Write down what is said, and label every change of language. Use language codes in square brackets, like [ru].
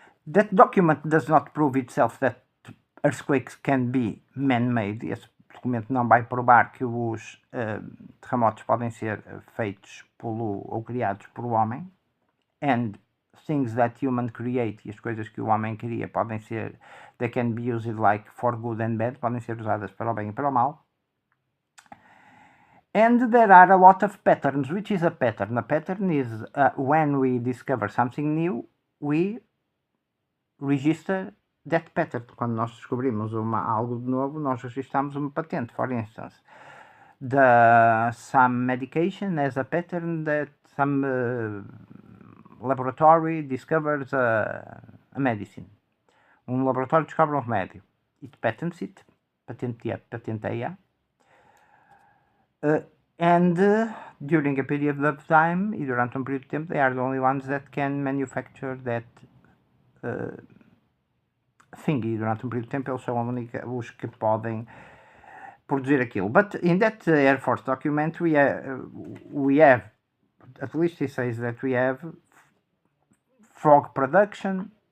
[en] That document does not prove itself that earthquakes can be man-made. [pt] Esse documento não vai provar que os terremotos podem ser feitos ou criados por homem. And things that human create, e as coisas que o homem cria podem ser, [en] they can be used like for good and bad, [pt] podem ser usadas para o bem e para o mal. [en] And there are a lot of patterns. Which is a pattern? A pattern is when we discover something new, we register that pattern. [pt] Quando nós descobrimos algo de novo, nós registramos uma patente. [en] For instance, some medication has a pattern that some laboratory discovers a medicine. [pt] Um laboratório descobre um remédio. [en] It patents it, [pt] patenteia. [en] And during a period of time, [pt] e durante um período de tempo, [en] they are the only ones that can manufacture that thing. [pt] E durante um período de tempo, eles são os que podem produzir aquilo. [en] But in that Air Force document, we have, at least he says that we have fog production.